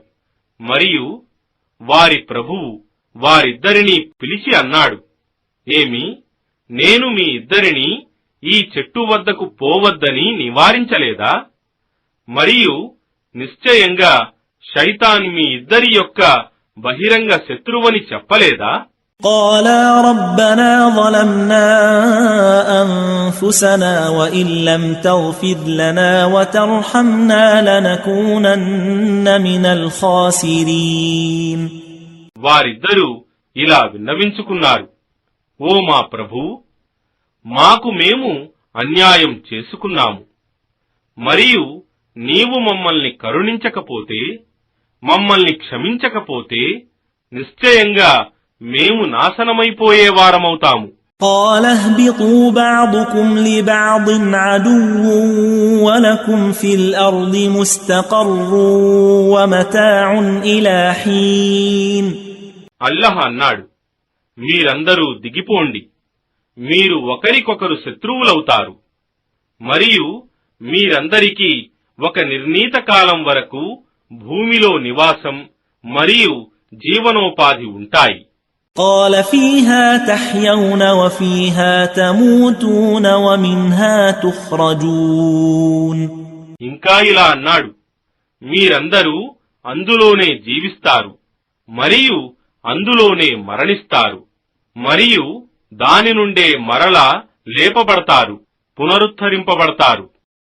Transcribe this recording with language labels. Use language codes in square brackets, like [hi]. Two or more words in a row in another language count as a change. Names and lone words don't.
[te] మరియు వారి ప్రభువు వారిద్దరినీ పిలిచి అన్నాడు, ఏమి, నేను మీ ఇద్దరిని ఈ చెట్టు వద్దకు పోవద్దని నివారించలేదా? మరియు నిశ్చయంగా శైతాన్ మీ ఇద్దరి యొక్క బహిరంగ శత్రువని చెప్పలేదా? [ar] قالا ربنا ظلمنا أنفسنا وإن لم تغفر لنا وترحمنا لنكونن من الخاسرين. [te] వారిద్దరూ ఇలా విన్నవించుకున్నారు, ఓ మా ప్రభూ, మాకు మేము అన్యాయం చేసుకున్నాము. మరియు నీవు మమ్మల్ని కరుణించకపోతే, మమ్మల్ని క్షమించకపోతే నిశ్చయంగా మేము నాశనమైపోయేవారమవుతాము. [ar] قال اهبطوا بعضكم لبعض عدو ولكم في الأرض مستقر ومتاع إلى حين. [te] అల్లాహ్ అన్నాడు, మీరందరూ దిగిపోండి, మీరు ఒకరికొకరు శత్రువులవుతారు. మరియు మీరందరికీ ఒక నిర్ణీత కాలం వరకు భూమిలో నివాసం మరియు జీవనోపాధి ఉంటాయి. [ar] قال فيها تحيون وفيها تموتون ومنها تخرجون. [te] ఇంకా ఇలా అన్నాడు, మీరందరూ అందులోనే జీవిస్తారు మరియు అందులోనే మరణిస్తారు మరియు దాని నుండే మరలా లేపబడతారు, పునరుద్ధరింపబడతారు.